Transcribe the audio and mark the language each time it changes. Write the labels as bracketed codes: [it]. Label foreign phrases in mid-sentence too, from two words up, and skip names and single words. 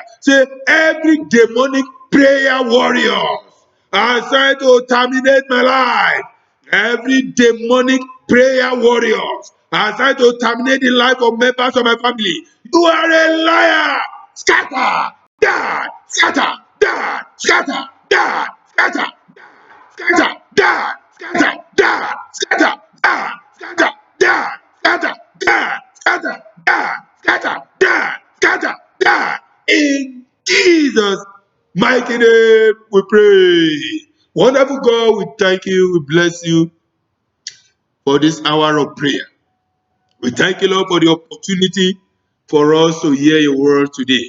[en] Say, every demonic prayer warrior assigned to terminate my life. Every demonic prayer warrior assigned to terminate the life of members of my family. You are a liar. Scatter, die, scatter, die, scatter, die, scatter, scatter, die, scatter, die, scatter, die, scatter, die, scatter, die, scatter, die, scatter, die, scatter, die. In Jesus' mighty name we pray. Wonderful God, we thank you, we bless you for this hour of prayer. We thank you, Lord, for the opportunity for us to hear your word today.